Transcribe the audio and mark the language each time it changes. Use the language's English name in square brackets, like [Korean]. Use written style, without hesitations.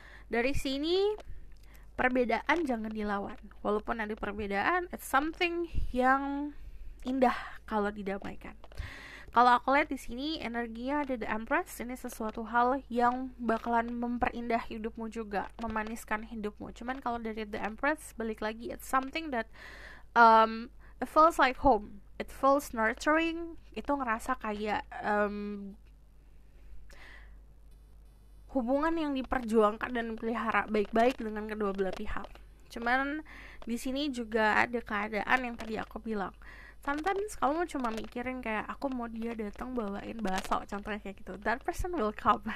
[Indonesian] Dari sini perbedaan jangan dilawan. Walaupun ada perbedaan, [English] it's something [Indonesian] yang indah kalau didamaikan. Kalau aku lihat di sini energinya ada the Empress, ini sesuatu hal yang bakalan memperindah hidupmu juga, memaniskan hidupmu. Cuman kalau dari [English] the Empress, [Indonesian] balik lagi, [English] it's something that it feels like home, it feels nurturing. [Indonesian] Itu ngerasa kayak hubungan yang diperjuangkan dan dipelihara baik-baik dengan kedua belah pihak. Cuman di sini juga ada keadaan yang tadi aku bilang. [English] Sometimes [Indonesian] kamu cuma mikirin kayak aku mau dia datang bawain bakso, contohnya kayak gitu. [English] That person will come.